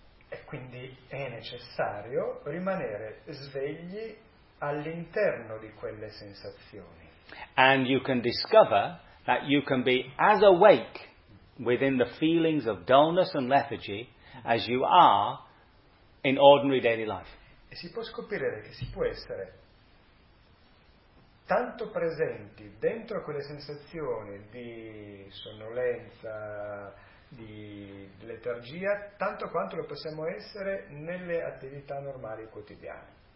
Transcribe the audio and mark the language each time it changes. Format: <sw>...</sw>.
<it>E quindi è necessario rimanere svegli all'interno di quelle sensazioni.</it> <en>And you can discover that you can be as awake within the feelings of dullness and lethargy as you are in ordinary daily life.</en> <it>E si può scoprire che si può essere tanto presenti dentro quelle sensazioni di sonnolenza, di letargia, tanto quanto lo possiamo essere nelle attività normali quotidiane.</it>